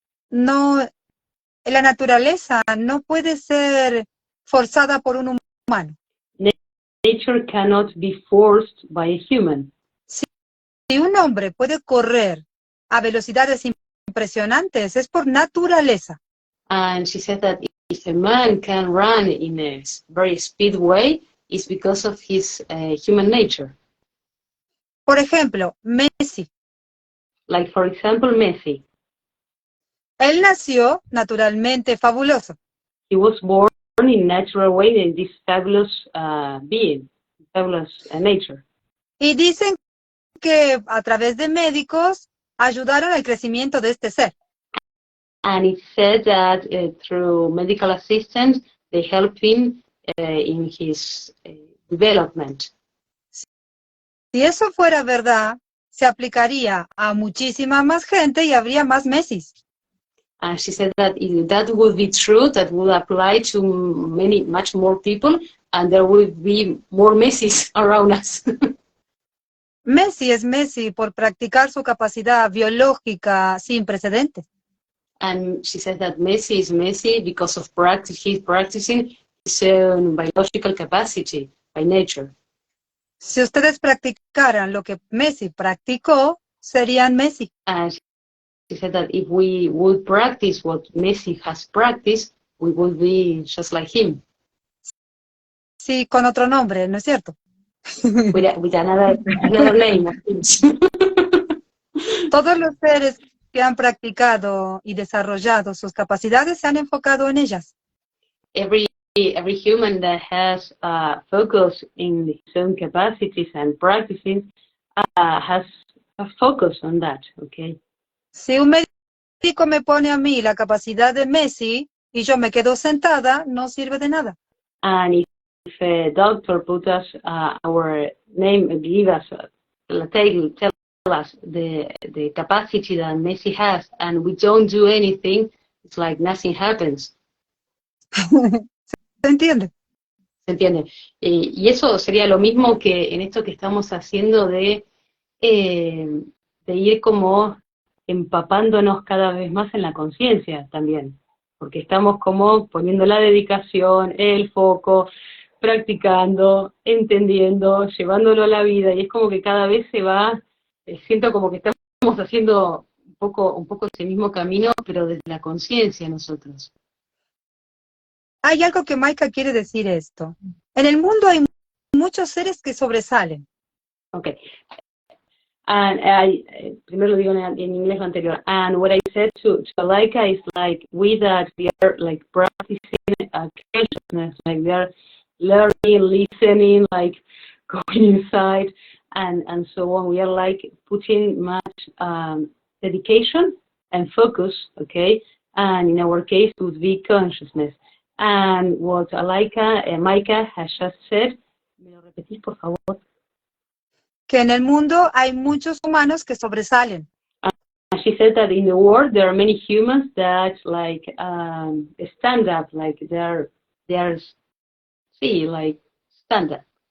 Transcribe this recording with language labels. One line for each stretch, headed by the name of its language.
Spanish: No, la naturaleza no puede ser forzada por un humano.
English: Nature cannot be forced by a human.
Spanish: Si un hombre puede correr a velocidades impresionantes, es por naturaleza.
English: And she said that if a man can run in a very speed way, it's because of his human nature.
Spanish: Por ejemplo, Messi.
English: Like, for example, Messi.
Spanish: Él nació naturalmente fabuloso.
English: He was born in natural way in this fabulous being, fabulous nature.
Spanish: Y dicen que a través de médicos ayudaron al crecimiento de este ser.
English: And it said that through medical assistance, they helped him in his development.
Spanish: Si eso fuera verdad, se aplicaría a muchísima más gente y habría más Messis.
English: And she said that if that would be true, that would apply to much more people, and there would be more Messis around us.
Spanish: Messi es Messi por practicar su capacidad biológica sin precedentes.
English: And she said that Messi is Messi because of practice. He's practicing his own biological capacity by nature.
Spanish: Si ustedes practicaran lo que Messi practicó, serían Messi.
English: And she said that if we would practice what Messi has practiced, we would be just like him.
Spanish: Sí, con otro nombre, ¿no es cierto?
English: With another name, of course.
Spanish: Todos los seres que han practicado y desarrollado sus capacidades se han enfocado en ellas.
English: Every human that has focus in his own capacities and practicing has a focus on that, okay?
Spanish: Si un médico me pone a mí la capacidad de Messi y yo me quedo sentada, no sirve de nada.
English: And if a doctor put us our name, give us, tell us the capacity that Messi has, and we don't do anything, it's like nothing happens.
Spanish: ¿Se entiende? ¿Se entiende? Y eso sería lo mismo que en esto que estamos haciendo de ir como empapándonos cada vez más en la conciencia también, porque estamos como poniendo la dedicación, el foco, practicando, entendiendo, llevándolo a la vida, y es como que cada vez se va, siento como que estamos haciendo un poco ese mismo camino, pero desde la conciencia nosotros. Hay algo que Maika quiere decir esto. En el mundo hay muchos seres que sobresalen.
English: Okay.
Spanish: And primero lo digo en inglés lo anterior.
English: And what I said to Alhaikaha is like we are like practicing consciousness, like we are learning, listening, like going inside, and so on. We are like putting much dedication and focus, okay? And in our case, it would be consciousness. And what Alhaikaha, Maika has just said,
Spanish: ¿me lo repetís, por favor? Que en el mundo hay muchos humanos que sobresalen.
English: She said that in the world there are many humans that like stand up, like they're like stand up.